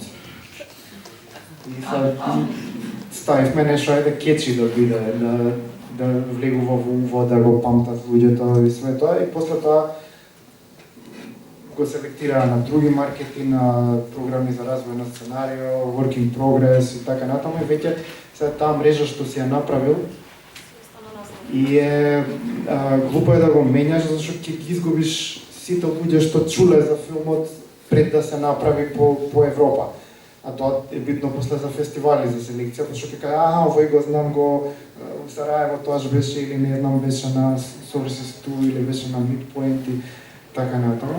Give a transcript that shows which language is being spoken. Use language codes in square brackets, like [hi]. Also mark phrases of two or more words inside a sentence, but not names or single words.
[mk] И ставивме нешто да кечи да биде, да влегува во уво, да го памтат луѓето и све тоа. И после тоа го селектираа на други маркети, на програми за развој на сценарио, [en] work in progress [mk] и така натаму. И веќе сега таа мрежа што си ја направил и глупо е да го менјаш, зашто ќе ги изгубиш сите луѓе што чуле за филмот пред да се направи по Европа. А тоа е битно после за фестивали, за селекција, зашто ќе кажа, овој го знам го в Сараево, тоаш беше или не знам беше на Sources 2 или беше на Midpoint и така натаму.